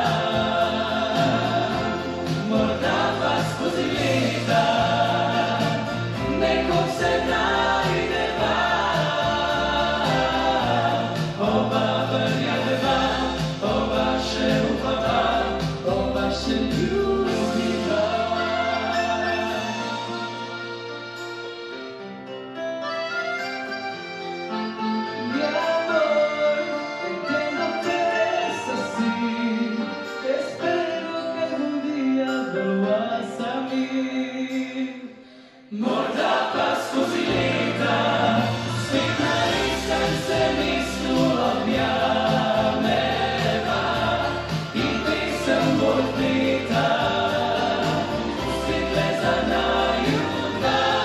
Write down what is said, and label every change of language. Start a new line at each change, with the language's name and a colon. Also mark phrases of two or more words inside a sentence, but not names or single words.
Slovenian: Morda pa skozi leta nekoč se najdeva, oba verjameva, oba še upava, oba še ljubiva.
Spanish: Mi amor, entiendo que es así, espero que algún día vuelvas a mí.
Slovenian: Morda pa skozi leta spet na istem se mestu objameva in pesem bo odpeta, spet le za naju dva.